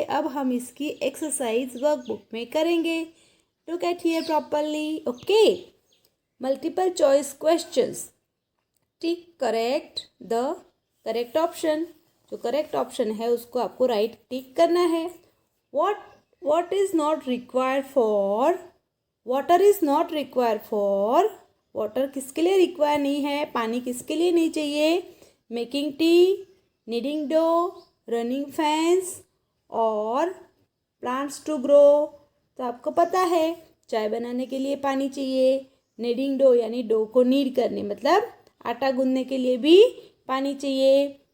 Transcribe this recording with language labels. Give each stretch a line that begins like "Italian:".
Hindi: अब हम इसकी एक्सरसाइज वर्कबुक में करेंगे.
English: Look at here properly. Okay, multiple choice questions. Tick correct the correct option.
Hindi: जो करेक्ट ऑप्शन है उसको आपको राइट टिक करना है.
English: What is not required for? Water is not required for.
Hindi: Water किसके लिए रिक्वायर नहीं है? पानी किसके लिए नहीं चाहिए?
English: Making tea, needing dough, running fans और plants to grow.
Hindi: तो आपको पता है चाय बनाने के लिए पानी चाहिए. नीडिंग डो यानी डो को नीड करने, मतलब आटा गूंदने के लिए भी पानी चाहिए.